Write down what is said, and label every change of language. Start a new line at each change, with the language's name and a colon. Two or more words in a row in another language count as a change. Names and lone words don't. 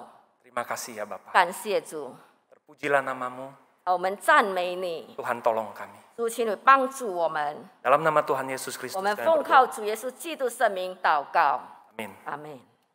Indonesian: Terima kasih ya Bapa.
Chinese: 感谢主，
Indonesian: Terpujilah namamu,
Chinese: 我们赞美你，
Indonesian: Tuhan tolong kami.
Chinese: 主，请你帮助我们。
Indonesian: Dalam nama Tuhan Yesus Kristus
Chinese: 我们
Indonesian: kami
Chinese: 奉
Indonesian: berdoa.
Chinese: 靠主耶稣基督圣名祷告，
Indonesian: Amin.
Chinese: 阿门。